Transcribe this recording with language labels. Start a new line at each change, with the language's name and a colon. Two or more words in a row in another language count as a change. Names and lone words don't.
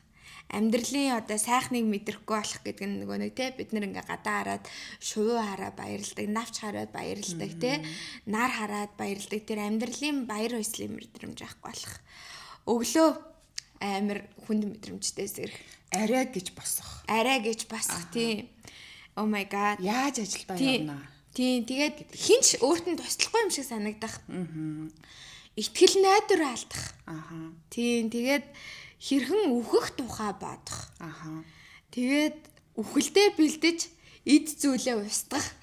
Mongolian: Амьдралын одоо сайхныг мэдрэхгүй болох гэдэг нь нөгөө нэг те бид нэр ингээ гадаа хараад шувуу хараа баярлдаг, навч хараад баярлдаг те нар хараад баярлдаг тэр амьдралын баяр баясгалын мэдрэмж авахгүй болох. Өглөө амар хүнд мэдрэмжтэй зэрэг Арай гэж босох. Тийм.
English: Oh my god.
Mongolian: Яаж ажилдаа явна? Тийм. Тэгээд хинч өөрт нь туслахгүй юм шиг санагдах. Итгэл найдвар алдах. Тийм. Тэгээд хэрхэн үхэх тухай бодох. Тэгээд үхэлдээ бэлдэж эд зүйлээ устгах.